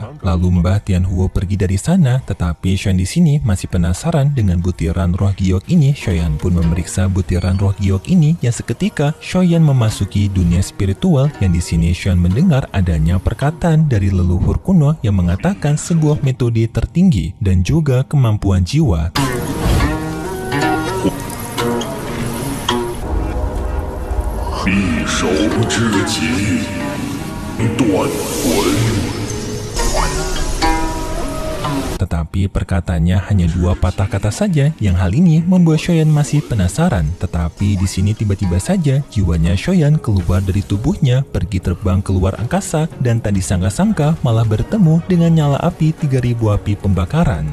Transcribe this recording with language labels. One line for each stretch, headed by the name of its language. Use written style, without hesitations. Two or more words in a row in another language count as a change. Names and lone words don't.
Indonesian: Lalu Mbak Tianhuo pergi dari sana, tetapi Shoyan di sini masih penasaran dengan butiran roh giok ini. Shoyan pun memeriksa butiran roh giok ini yang seketika Shoyan memasuki dunia spiritual, yang di sini Shoyan mendengar adanya perkataan dari leluhur kuno yang mengatakan sebuah metode tertinggi dan juga kemampuan jiwa.
Chinese: 匕首之极，断魂。
Indonesian: Tetapi perkataannya hanya 2 patah kata saja, yang hal ini membuat Shoyan masih penasaran. Tetapi di sini tiba-tiba saja jiwanya Shoyan keluar dari tubuhnya, pergi terbang keluar angkasa, dan tak disangka-sangka malah bertemu dengan nyala api 3000 api pembakaran.